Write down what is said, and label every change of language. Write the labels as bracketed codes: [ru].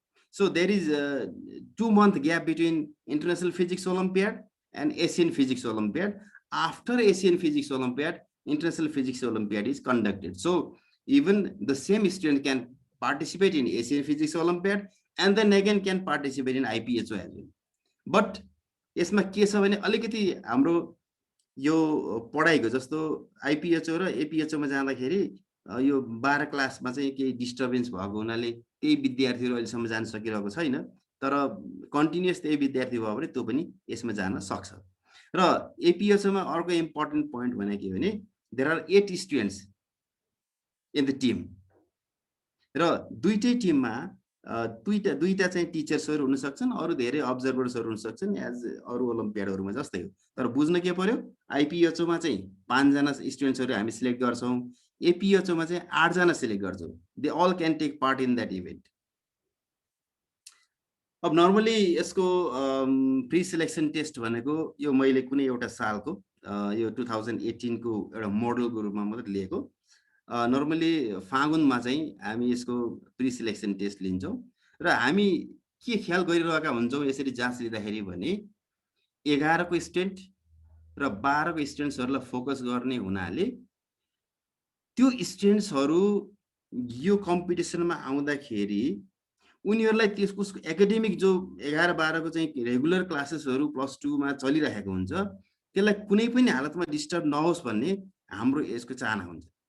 [en] So there is a 2-month gap between International Physics Olympiad and Asian Physics Olympiad. After Asian Physics Olympiad, International Physics Olympiad is conducted. So even the same student can participate in Asian Physics Olympiad and then again can participate in IPHO as well. [ne] But यसमा के छ भने अलिकति हाम्रो यो पढाइको जस्तो आइपिएचओ र एपिएचओ मा जाँदाखेरि यो 12 क्लासमा चाहिँ केही डिस्टर्बेन्स भएको हुनाले त्यही विद्यार्थीहरु अहिलेसम्म जान सकिरहेको छैन, तर कन्टिन्युअस त्यही विद्यार्थी भयो भने त्यो पनि यसमा जान सक्छ। र एपिएचओ मा अर्को इम्पोर्टेन्ट पोइन्ट भने के भने [en] there are 8 students in the team, [ne] र दुईटै टिममा दुईटा चाहिँ टिचर्सहरु हुन सक्छन्, अरु धेरै अब्जर्भर्सहरु हुन सक्छन् एज अरु ओलम्पियाडहरुमा जस्तै हो। तर बुझ्न के पर्यो, आइपिएचओ मा चाहिँ 5 जना स्टुडेन्ट्सहरु हामी सिलेक्ट गर्छौं, एपिएचओ मा चाहिँ 8 जना सिलेक्ट गर्छौं। [en] They all can take part in that event. [ne] अब नर्मली यसको प्री सिलेक्सन टेस्ट भनेको यो मैले कुनै एउटा सालको यो 2018 को एउटा मोडलको रूपमा मात्र लिएको। नर्मली फागुनमा चाहिँ हामी यसको प्री सिलेक्सन टेस्ट लिन्छौं र हामी के ख्याल गरिरहेका हुन्छौं यसरी जाँच लिँदाखेरि भने 11 को स्टुडेन्ट र 12 को स्टुडेन्ट्सहरुलाई फोकस गर्ने हुनाले त्यो स्टुडेन्ट्सहरु यो कम्पिटिसनमा आउँदाखेरि उनीहरुलाई त्यसको एकाडेमिक जो 11 12 को चाहिँ रेगुलर क्लासेसहरु +2 मा चलिरहेको हुन्छ त्यसलाई कुनै पनि हालतमा डिस्टर्ब नहोस् भन्ने हाम्रो यसको चाहना हुन्छ।